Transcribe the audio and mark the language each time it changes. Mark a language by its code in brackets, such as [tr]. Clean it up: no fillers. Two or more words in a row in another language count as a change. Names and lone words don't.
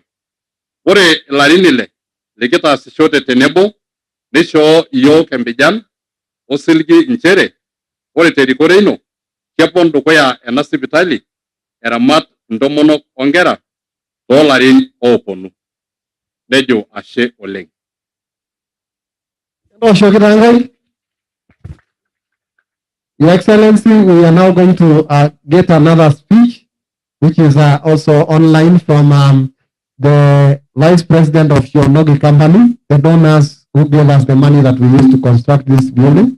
[mas] Ore ilarin ile likitaasishote tenebo nishoo yiok empijan osiligi nchere ore terikore ino kepon dukuya ena sipitali eramat intomonok onkera toolarin ooponu. Nejo ashe oleng. [en] Your Excellency, we are now going to get another speech, which is also online from the Vice President of Shionogi Company, the donors who gave us the money that we used to construct this building.